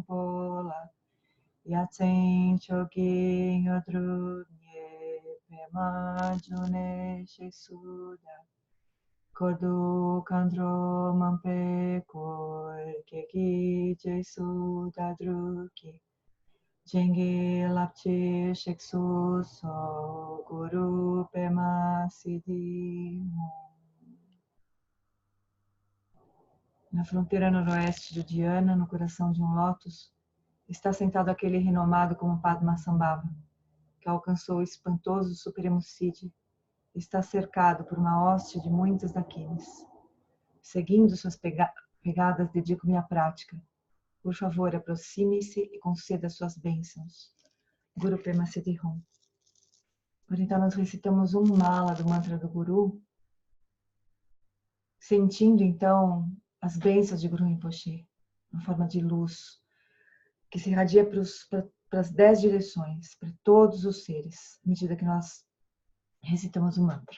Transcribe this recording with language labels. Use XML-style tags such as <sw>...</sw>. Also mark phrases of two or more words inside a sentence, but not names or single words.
<pt>pola yatsen choki yodrunye pema june shesuda kodu kandro mampe kor keki jesuda druki Jenge lapche sheksu so guru pema siddhi. Na fronteira noroeste de Dhyana, no coração de um lótus, está sentado aquele renomado como Padmasambhava, que alcançou o espantoso Supremo Siddhi e está cercado por uma hoste de muitas daquines. Seguindo suas pegadas, dedico-me à prática. Por favor, aproxime-se e conceda suas bênçãos. Guru Pema Siddhi Hum. Agora então nós recitamos um mala do mantra do Guru, sentindo então as bênçãos de Guru Rinpoche, na forma de luz, que se irradia para as 10 direções, para todos os seres, à medida que nós recitamos o mantra.</pt>